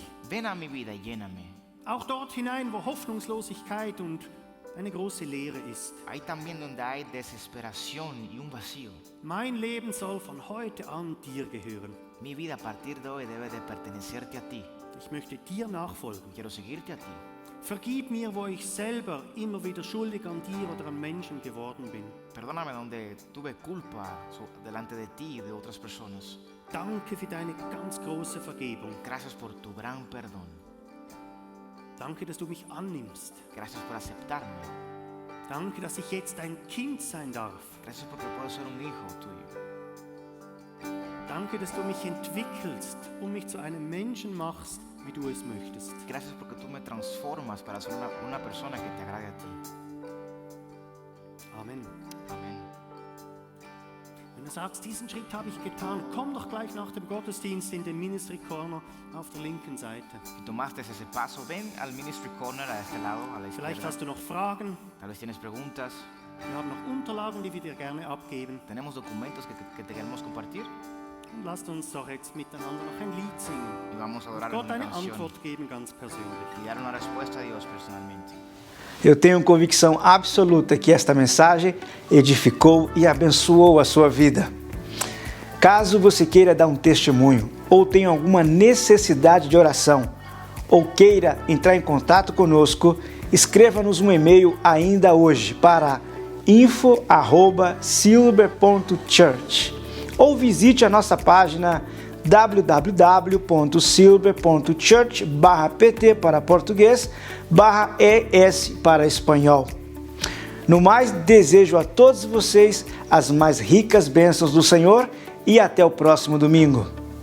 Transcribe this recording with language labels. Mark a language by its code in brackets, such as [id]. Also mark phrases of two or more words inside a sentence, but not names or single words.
[es] Ven a mi vida y lléname. [de] Auch dort hinein, wo Hoffnungslosigkeit und eine große Leere ist. [es] Ahí también donde hay desesperación y un vacío. [de] Mein Leben soll von heute an dir gehören. [es] Mi vida a partir de hoy debe de pertenecerte a ti. [de] Ich möchte dir nachfolgen. [es] Quiero seguirte a ti. [de] Vergib mir, wo ich selber immer wieder schuldig an dir oder an Menschen geworden bin. [es] Perdóname donde tuve culpa delante de ti y de otras personas. [de] Danke für deine ganz große Vergebung. [es] Gracias por tu gran perdón. [de] Danke, dass du mich annimmst. [es] Gracias por aceptarme. [de] Danke, dass ich jetzt ein Kind sein darf. [es] Gracias porque puedo ser un hijo tuyo. [de] Danke, dass du mich entwickelst und mich zu einem Menschen machst, wie du es möchtest. [es] Gracias porque tú me transformas para ser una persona que te agrade a ti. [de] Amen. du sagst, diesen Schritt habe ich getan, komm doch gleich nach dem Gottesdienst in den Ministry Corner auf der linken Seite. [es] Si tomaste ese paso, ven al Ministry Corner a este lado, a la [de] Vielleicht [es] izquierda. [de] hast du noch Fragen. [es] Tal vez tienes preguntas. [de] Wir haben noch Unterlagen, die wir dir gerne abgeben. [es] Tenemos documentos que te queremos compartir [de] Und lasst uns doch jetzt miteinander noch ein Lied singen. [es] y vamos a adorar [de] Gott [es] una [de] eine [es] canción [de] Antwort geben, ganz persönlich. [es] y dar una respuesta a Dios personalmente. [pt] Eu tenho convicção absoluta que esta mensagem edificou e abençoou a sua vida. Caso você queira dar um testemunho ou tenha alguma necessidade de oração ou queira entrar em contato conosco, escreva-nos um e-mail ainda hoje para info@silver.church ou visite a nossa página www.silver.church/pt para português, /ES para espanhol. No mais, desejo a todos vocês as mais ricas bênçãos do Senhor e até o próximo domingo.